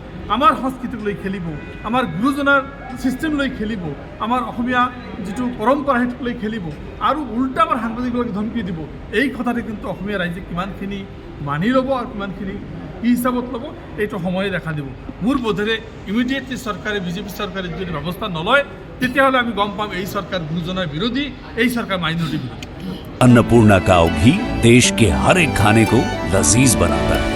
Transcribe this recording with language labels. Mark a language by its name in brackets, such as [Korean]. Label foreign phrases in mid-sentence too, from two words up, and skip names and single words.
[Assamese] আমাৰ সংস্কৃতিক লৈ খেলিব আমাৰ গুৰুজনাৰ ছিষ্টেম লৈ খেলিব আমাৰ অসমীয়া যিটো পৰম্পৰা সেইটোক লৈ খেলিব আৰু উল্টা আমাৰ সাংবাদিকবিলাকক ধমকি দিব এই কথাটো কিন্তু অসমীয়া ৰাইজে কিমানখিনি মানি ল'ব আৰু কিমানখিনি কি হিচাপত ল'ব এইটো সময়ে দেখা দিব মোৰ বোধেৰে ইমিডিয়েটলি চৰকাৰে বিজেপি চৰকাৰে যদি ব্যৱস্থা নলয় তেতিয়াহ'লে আমি গম পাম এই চৰকাৰ গুৰুজনাৰ বিৰোধী এই চৰকাৰ মাইনৰিটি বিৰোধী [Hindi] अन्नपूर्णा काव घी देश के हर एक खाने को लजीज बनाता है।